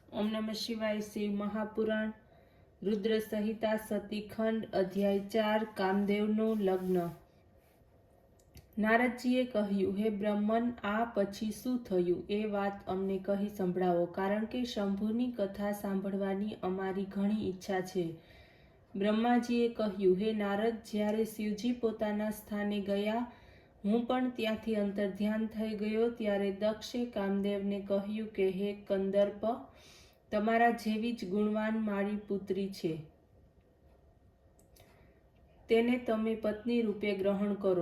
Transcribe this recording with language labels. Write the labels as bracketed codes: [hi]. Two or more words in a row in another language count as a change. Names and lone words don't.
[sa] ओम नमः शिवाय। [gu] શિવ મહાપુરાણ રુદ્ર સંહિતા સતીખંડ અધ્યાય 4 કામદેવનો લગ્ન। नारदजीए કહ્યું, હે બ્રહ્મન, આ પછી શું થયું એ વાત અમને કહી સંભળાવો, કારણ કે શંભુની કથા સાંભળવાની અમારી ઘણી ઈચ્છા છે. બ્રહ્માજીએ કહ્યું, હે નારદ, જ્યારે શિવજી પોતાના સ્થાને ગયા, હું પણ ત્યાંથી અંતર્ધ્યાન થઈ ગયો, ત્યારે દક્ષે કામદેવને કહ્યું કે હે કંદર્પ, તમારા જેવી જ ગુણવાન મારી પુત્રી છે, તેને તમે પત્ની રૂપે ગ્રહણ કરો.